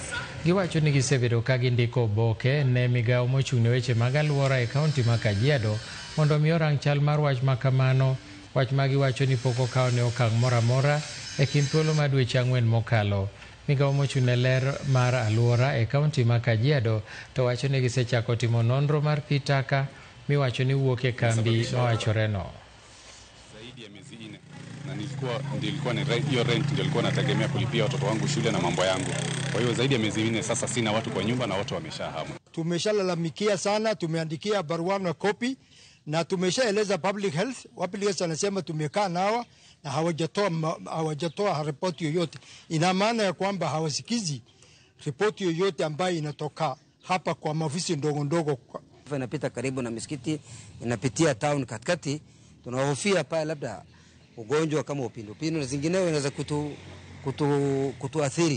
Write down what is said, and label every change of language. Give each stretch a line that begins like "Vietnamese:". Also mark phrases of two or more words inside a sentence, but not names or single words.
Luo (Kenya and Tanzania): Giwacho ni gisebedo ka gindiko oboke ne migawo mochung'ne weche mag alwora e kaunti ma Kajiado mondo mi orang chal mar wach ma kamano, wach ma giwacho ni pok okaw ne okang' moro amora e kind thuolo mar dweche 4 mokalo. Migawo mochung'ne ler mar alwora e kaunti ma Kajiado to wacho ni gisechako timo nonro mar pi taka miwacho ni wuok e kambi mawachoreno.
Swahili: Zaidi ya miezi 4 na nilikuwa ni hiyo rent ndio nilikuwa nategemea kulipia watoto wangu shule na mambo yangu. Kwa hiyo zaidi ya miezi 4 sasa sina watu kwa nyumba na watu wameshahama. Tumeshalalamikia sana, tumeandikia barua na copy na tumeshaeleza
English: public health. Public health
Swahili: anasema tumekaa nao na hawajatoa ripoti yoyote. Ina maana ya kwamba hawasikizi ripoti yoyote ambayo inatoka hapa kwa maofisi ndogo ndogo. Inapita karibu na misikiti, inapitia town katikati. Tunahofia pale labda ugonjwa kama upindupindu na zingineo inaweza kutuathiri.